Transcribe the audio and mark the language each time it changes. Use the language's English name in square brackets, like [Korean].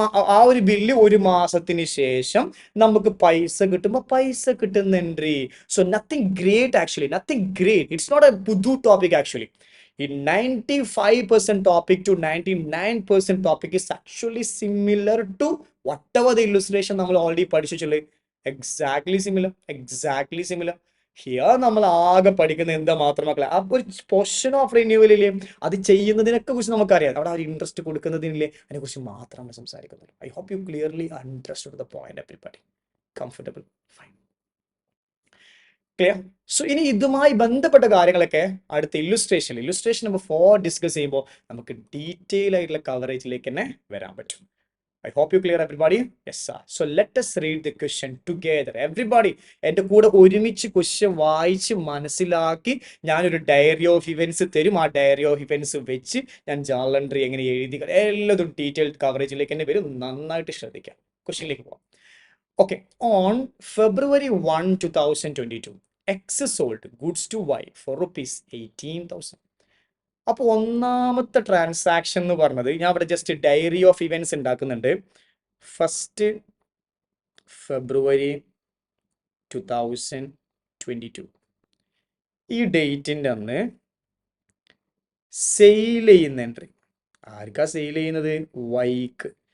[Malayalam] ആ ഒരു ബില്ല് ഒരു മാസത്തിന് ശേഷം നമുക്ക് പൈസ കിട്ടുമ്പോൾ പൈസ കിട്ടുന്ന entry. [English] So nothing great actually, nothing great. It's not a [Malayalam] പുതു [English] Topic actually. In 95% topic to 99% topic is actually similar to whatever the illustration [Malayalam] നമ്മൾ ഓൾറെഡി പഠിച്ചിട്ടുള്ളത്. [English] Exactly similar, exactly similar. [Malayalam] Here നമ്മൾ ആകെ പഠിക്കുന്നത് എന്താ മാത്രം മക്കളെ, ആ ഒരു പോർഷൻ ഓഫ് റിന്യൂവലില്ലേ, അത് ചെയ്യുന്നതിനൊക്കെ കുറിച്ച് നമുക്കറിയാം. അവിടെ ആ ഒരു ഇൻട്രസ്റ്റ് കൊടുക്കുന്നതിനില്ലേ, അതിനെ കുറിച്ച് മാത്രമാണ് സംസാരിക്കുന്നത്. [English] I hope you clearly understood the point everybody. [Malayalam] Comfortable? Fine, clear. So ഇനി ഇതുമായി ബന്ധപ്പെട്ട കാര്യങ്ങളൊക്കെ അടുത്ത ഇല്ലുസ്ട്രേഷൻ നമ്പർ 4 ഡിസ്കസ് ചെയ്യുമ്പോൾ നമുക്ക് ഡീറ്റെയിൽ ആയിട്ടുള്ള കവറേജിലേക്ക് തന്നെ വരാൻ പറ്റും. [English] I hope you clear everybody. Yes sir. So let us read the question together. [Malayalam] Everybody എൻ്റെ കൂടെ ഒരുമിച്ച് ക്വസ്റ്റ്യൻ വായിച്ച് മനസ്സിലാക്കി ഞാനൊരു ഡയറി ഓഫ് ഇവന്റ്സ് തരും. ആ ഡയറി ഓഫ് ഇവന്റ്സ് വെച്ച് ഞാൻ ജേർണൽ എൻട്രി എങ്ങനെ എഴുതി, എല്ലാതും ഡീറ്റെയിൽഡ് കവറേജിലേക്ക് തന്നെ വരും. നന്നായിട്ട് ശ്രദ്ധിക്കാം. ക്വസ്റ്റ്യനിലേക്ക് പോകാം. [English] Okay, on February 1, 2022, X sold goods to Y for rupees 18,000. [Malayalam] അപ്പോൾ ഒന്നാമത്തെ ട്രാൻസാക്ഷൻ എന്ന് പറഞ്ഞത്, ഞാൻ ഇവിടെ ജസ്റ്റ് ഡയറി ഓഫ് ഇവന്റ്സ് ഉണ്ടാക്കുന്നുണ്ട്. 1 ഫെബ്രുവരി 2022 ഈ ഡേറ്റിൻ്റെ അന്ന് സെയിൽ ചെയ്യുന്ന എൻട്രി. ആർക്കാ സെയിൽ ചെയ്യുന്നത്? വൈക്ക്.